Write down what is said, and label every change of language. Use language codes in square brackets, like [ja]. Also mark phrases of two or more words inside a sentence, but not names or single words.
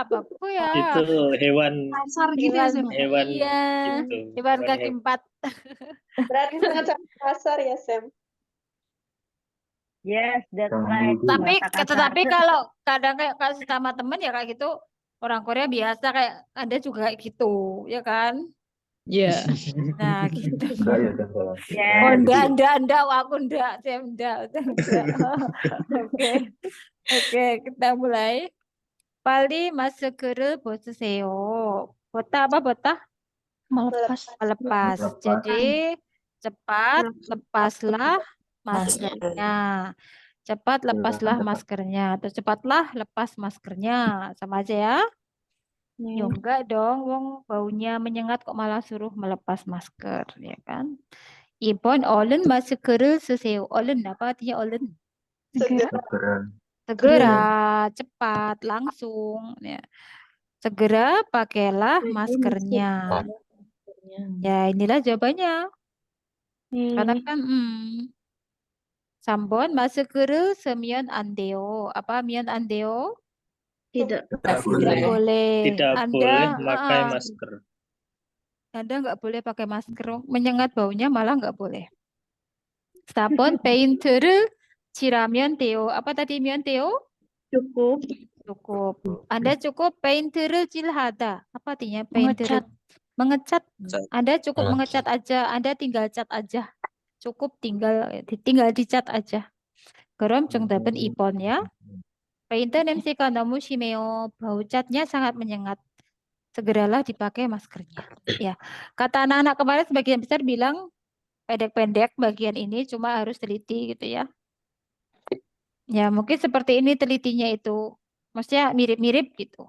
[id] Itu hewan Kasar gitu ya, Hewan, Sam. hewan iya. itu. Hewan kaki 4. Berarti sangat kasar ya, Sam. [en] Yes, that's right. [id] Tetapi kalau kadang kayak kasih sama temen ya kayak gitu, orang Korea biasa kayak Anda juga kayak gitu, ya kan? Iya. Nah, gitu. Yes. Oh, enggak, aku enggak, saya enggak. Oke. Oke, kita mulai. [ko] 빨리 마스크를 벗으세요. 벗다 apa 벗다? [id] Melepas. Melepas. Jadi cepat lepaslah maskernya. Cepat lepaslah maskernya. Atau cepatlah lepas maskernya. Sama aja ya. Ya enggak dong, wong baunya menyengat kok malah suruh melepas masker, ya kan? [ko] 이번 얼른 마스크를 쓰세요. [id] 얼른 apa artinya 얼른? Segera, cepat, langsung. Ya. Segera pakailah maskernya. Ya, inilah jawabannya. Karena kan, [ko] Sambon 마스크를 쓰면 안 돼요. apa 면 안 돼요? [id] Tidak. Tidak boleh. Tidak boleh pakai masker. Anda nggak boleh pakai masker. Menyengat baunya malah nggak boleh. [ko] Sabun 페인트를 칠하면 돼요. apa tadi 면 돼요? [id] Cukup. Cukup. Anda cukup [ko] 페인트를 칠하다. [id] apa artinya 페인트를? Mengecat. Anda cukup mengecat aja. Anda tinggal cat aja. Cukup tinggal dicat aja. [ko] 그럼 정답은 2번 ya. 페인트 냄새가 너무 심해요. [id] Bau catnya sangat menyengat. Segeralah dipakai maskernya. Ya, kata anak-anak kemarin sebagian besar bilang pendek-pendek bagian ini, cuma harus teliti gitu ya. Ya, mungkin seperti ini telitinya itu. Maksudnya mirip-mirip gitu.